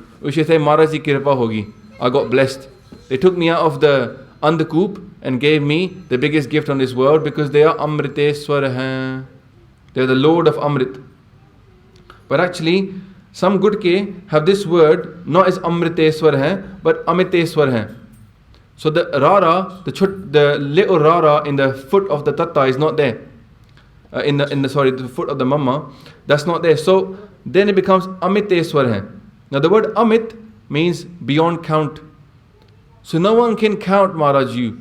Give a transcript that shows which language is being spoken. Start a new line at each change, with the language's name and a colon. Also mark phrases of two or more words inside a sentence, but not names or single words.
English: We should say,
Punjabi: ਮਹਾਰਾਜ ਜੀ ਕਿਰਪਾ ਹੋਗੀ.
English: I got blessed. They took me out of the Andakoop and gave me the biggest gift on this world because they are
Punjabi: ਅੰਮ੍ਰਿਤੇਸ੍ਵਰ ਹੈਂ.
English: They are the Lord of Amrit. But actually, some Gutke have this word not as
Punjabi: ਅੰਮ੍ਰਿਤੇਸ੍ਵਰ ਹੈਂ,
English: but
Punjabi: ਅਮਿਤੇਸ੍ਵਰ ਹੈਂ.
English: So the rara, the little rara in the foot of the tatta is not there. The foot of the mama, that's not there. So then it becomes
Punjabi: ਅਮਿਤੇਸ੍ਵਰ ਹੈ.
English: Now the word Amit means beyond count. So no one can count, Maharaj, you.